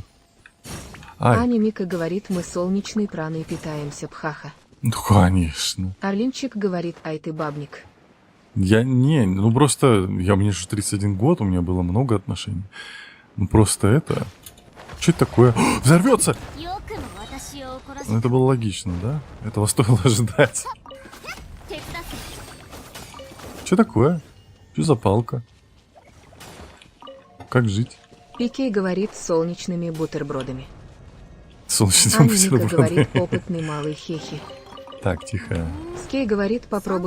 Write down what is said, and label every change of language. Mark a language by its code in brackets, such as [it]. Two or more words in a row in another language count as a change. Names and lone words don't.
[ru] Аня Мика говорит, мы солнечной праной питаемся, пхаха. Ну, конечно. Орлинчик говорит, ай ты бабник. Мне же 31 год, у меня было много отношений. Ну, просто это... Что это такое? Взорвется! [ja] よくも私を怒らせ [ru] Ну, это было логично, да? Этого стоило ожидать. [ja] 手伝って [ru] Что такое? Что за палка? Как жить? Пикей говорит, солнечными бутербродами. Солнечный Аня Мика бутерброд. говорит, опытный малый хехи. Так, тихо. Скей говорит, попробуй